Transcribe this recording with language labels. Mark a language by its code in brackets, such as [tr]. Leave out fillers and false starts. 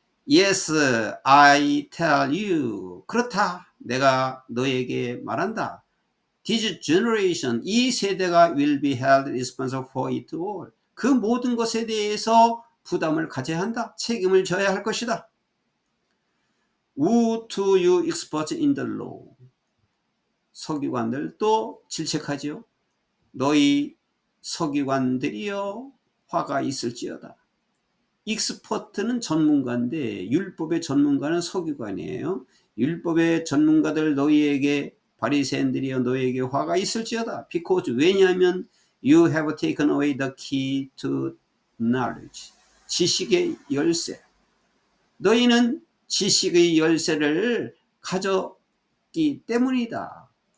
[en] Yes, I tell you. [ko] 그렇다. 내가 너에게 말한다. [en] This generation, [ko] 이 세대가 [en] will be held responsible for it all. [ko] 그 모든 것에 대해서 부담을 가져야 한다. 책임을 져야 할 것이다. [en] Woe to you experts in the law. [ko] 서기관들 또 질책하지요. 너희 서기관들이여 화가 있을지어다. 익스퍼트는 전문가인데 율법의 전문가는 서기관이에요. 율법의 전문가들 너희에게 바리새인들이여 너희에게 화가 있을지어다. [en] Because [ko] 왜냐하면 [en] you have taken away the key to knowledge. [ko] 지식의 열쇠. 너희는 지식의 열쇠를 가졌기 때문이다.